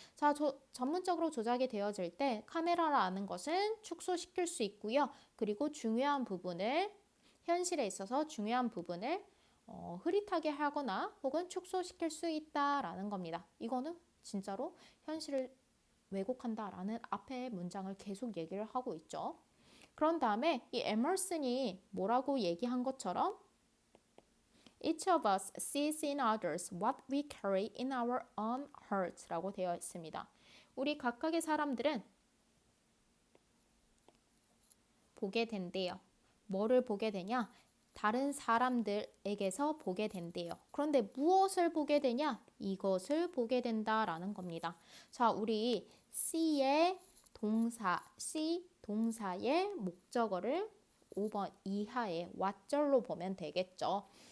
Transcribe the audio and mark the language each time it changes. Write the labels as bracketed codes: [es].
[ko] 자, 전문적으로 조작이 되어질 때 카메라라는 것은 축소시킬 수 있고요. 그리고 중요한 부분을 현실에 있어서 중요한 부분을 흐릿하게 하거나 혹은 축소시킬 수 있다라는 겁니다. 이거는 진짜로 현실을 왜곡한다라는 앞에 문장을 계속 얘기를 하고 있죠. 그런 다음에 이 에머슨이 뭐라고 얘기한 것처럼 [en] Each of us sees in others what we carry in our own hearts [ko] 라고 되어 있습니다. 우리 각각의 사람들은 보게 된대요. 뭐를 보게 되냐? 다른 사람들에게서 보게 된대요. 그런데 무엇을 보게 되냐? 이것을 보게 된다라는 겁니다. 자, 우리 C의 동사, C 동사의 목적어를 5번 이하의 what절로 보면 되겠죠.